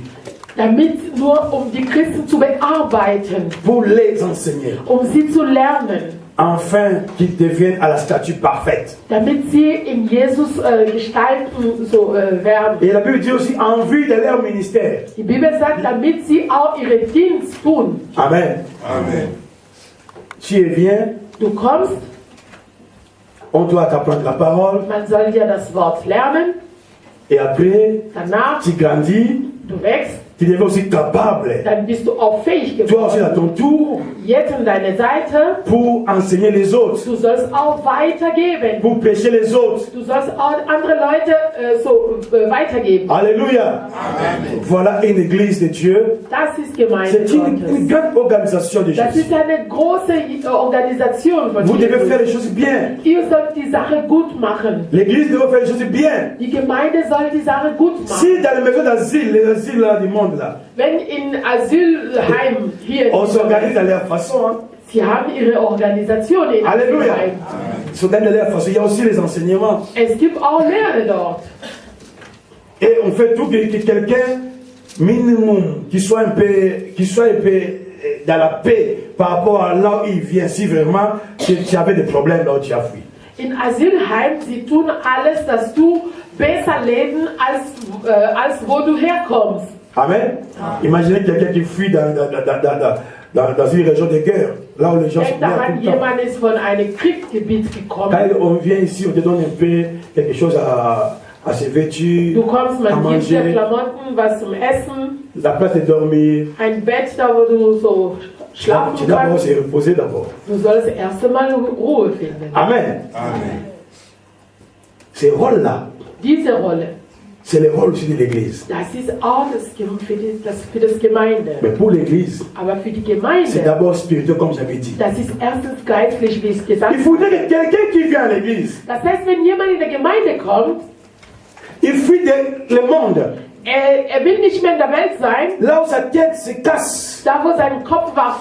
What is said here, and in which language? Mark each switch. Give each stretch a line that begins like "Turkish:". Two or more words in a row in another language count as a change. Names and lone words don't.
German: Damit nur um die Christen zu bearbeiten,
French: pour les enseigner,
German: um sie zu lernen,
French: afin qu'ils deviennent à la statue parfaite.
German: damit sie in Jesus gestalten so werden.
French: Et la Bible dit aussi en vue de leur ministère.
German: Die Bibel sagt, damit sie auch ihren Dienst tun. Amen. Amen.
French: Tu viens,
German: Du kommst,
French: on doit t'apprendre la parole,
German: man soll dir das Wort lernen,
French: et après,
German: danach,
French: tu grandis,
German: du wächst,
French: tu deviens aussi capable,
German: dann bist du auch fähig
French: toi aussi à
German: geworden.
French: ton tour,
German: Jetzt an deine Seite,
French: pour enseigner les autres,
German: du sollst auch weitergeben.
French: pour prêcher les autres.
German: Du sollst auch andere Leute weitergeben.
French: Alléluia. Voilà une église de Dieu.
German: Das ist Gemeinde
French: C'est une
German: Gottes.
French: grande organisation de
German: Das
French: Jésus.
German: ist eine große Organisation von
French: Vous devez faire
German: Jesus.
French: les choses bien.
German: Ihr sollt die Sache gut machen.
French: L'église doit faire les choses bien.
German: Die Gemeinde soll die Sache gut machen.
French: Si dans les maisons d'asile, les asiles là, du monde là,
German: Wenn in Asylheim hier,
French: on s'organise à leur façon, hein.
German: sie haben ihre Organisation in
French: Alléluia.
German: Asylheim.
French: Ils s'organisent à leur façon. Il y a aussi les enseignements.
German: Es gibt auch Lehre dort.
French: Et on fait tout que quelqu'un, minimum, qui soit un peu dans la paix par rapport à là où il vient. Si vraiment tu avais des problèmes là où tu as fui.
German: In Asylheim, sie tun alles, dass du besser leben als wo du herkommst. Amen.
French: Imaginez quelqu'un qui fuit dans une région de guerre, là où les gens sont
German: Denk bien daran,
French: tout le temps.
German: jemand ist von einem Kriegsgebiet
French: Quand
German: gekommen.
French: on vient ici, on te donne un peu quelque chose à se vêtir,
German: Du kommst,
French: à
German: man gibt dir
French: manger,
German: Klamotten, was zum Essen,
French: la place de dormir.
German: ein Bett, da wo du so
French: Tu
German: schlafen
French: dois d'abord
German: kannst.
French: se reposer d'abord.
German: Du sollst erst einmal Ruhe finden. Amen. Amen.
French: Ces rôles-là,
German: Diese Rolle,
French: c'est le rôle aussi de l'Église.
German: das ist auch für das Gemeinde.
French: Mais pour l'Église,
German: Aber für die
French: c'est
German: Gemeinde,
French: d'abord spirituel, comme j'avais dit.
German: das ist erstens geistlich, wie ich gesagt
French: Il
German: habe.
French: faudrait que quelqu'un qui vient à l'Église,
German: Das heißt, wenn jemand in der Gemeinde kommt,
French: il fuit le monde.
German: er will nicht mehr in der Welt sein,
French: Là où sa tête se casse,
German: da wo sein Kopf war,